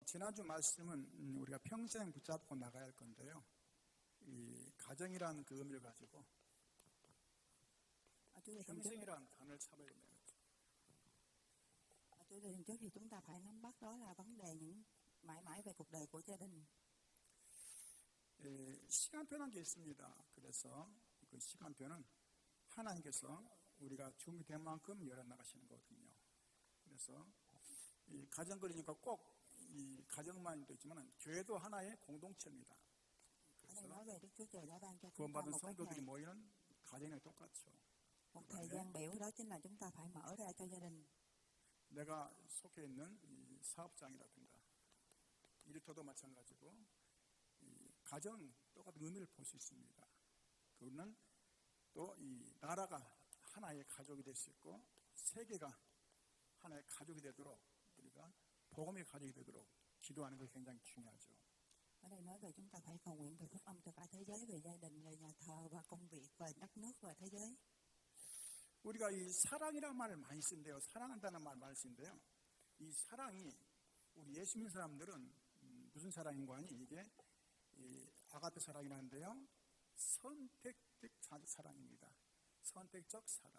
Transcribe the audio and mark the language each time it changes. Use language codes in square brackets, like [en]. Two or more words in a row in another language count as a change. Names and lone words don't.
[ko] 지난주 말씀은 우리가 평생 붙잡고 나가야 할 건데요. 이 가정이라는 그 의미를 가지고 평생이라는 단어를 잡아야 됩니다. [vi] Chủ đề trước thì chúng ta phải nắm bắt đó là vấn đề những mãi mãi về cuộc đời của gia đình. [ko] 시간표라는 게 있습니다. 그래서 그 시간표는 하나님께서 우리가 준비된 만큼 열어나가시는 거거든요. 그래서 이 가정 그리니까 꼭 이 가정만도 있지만 교회도 하나의 공동체입니다. 그래서 구원받은 성도들이 모이는 가정이 똑같죠. [vi] Một thời gian biểu đó chính là chúng ta phải mở ra cho gia đình. [ko] 내가 속해 있는 이 사업장이라든가 일터도 마찬가지고 이 가정 똑같은 의미를 볼 수 있습니다. 그는 또 이 나라가 하나의 가족이 될 수 있고 세계가 하나의 가족이 되도록 우리가 복음의 가족이 되도록 기도하는 것이 굉장히 중요하죠. [vi] Ở đây nói về chúng ta phải cầu nguyện về phúc âm cho cả thế giới, về gia đình, về nhà thờ và công việc, về đất nước và thế giới. [ko] 우리가 이 사랑이라는 말을 많이 쓴대요. 사랑한다는 말 많이 쓴대요. 이 사랑이 우리 예수 믿는 사람들은 무슨 사랑인 거 아니? 이게 이 아가페 사랑이라는데요. 선택적 사랑입니다. 선택적 사랑.